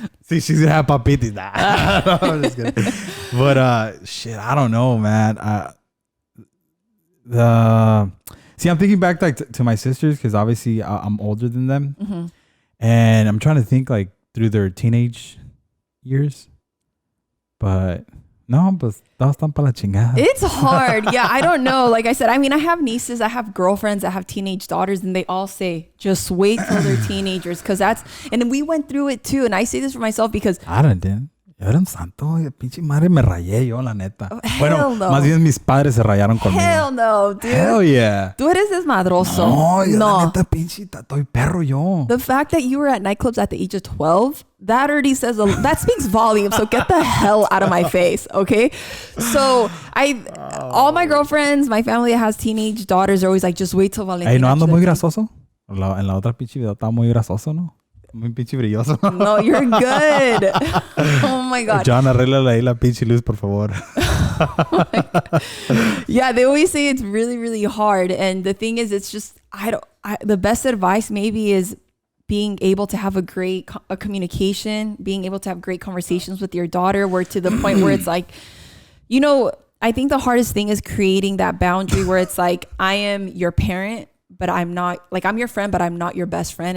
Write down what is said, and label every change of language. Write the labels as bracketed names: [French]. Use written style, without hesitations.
[English] See, she's gonna have papitis. No, I'm just kidding. But shit, I don't know, man. See, I'm thinking back like to my sisters because obviously I'm older than them, and I'm trying to think like through their teenage years. [Spanish] But no, pues todos están para la chingada. [English] It's hard. Yeah, I don't know. Like I said, I mean, I have nieces, I have girlfriends that have teenage daughters, and they all say, just wait till they're teenagers. And we went through it too. And I say this for myself because I didn't. [Spanish] Era un santo, pinche madre, me rayé yo, la neta. [English] Oh, [Spanish] Bueno, [English] hell no. [Spanish] más bien mis padres se rayaron conmigo. [English] Hell no, dude. Hell yeah. [Spanish] Tú eres desmadroso. No, yo [English] No. [Spanish] la neta, pinche, estoy perro yo. [English] The fact that you were at nightclubs at the age of 12, that already says that speaks volumes. So get the hell out of my face, okay? So all my girlfriends, my family that has teenage daughters are always like, just wait till Valentina. [Spanish] Ey, ¿no ando muy grasoso? En la otra pinche video estaba muy grasoso, ¿no? Muy pinche brilloso. [English] No, you're good. Oh my God. [Spanish] John, arréglale ahí la pinche luz, por favor. [English] Yeah, they always say it's really, really hard. And the thing is, it's just, the best advice maybe is being able to have a great communication, being able to have great conversations with your daughter, where to the point where it's like, you know, I think the hardest thing is creating that boundary where it's like, I am your parent, but I'm not, like, I'm your friend, but I'm not your best friend.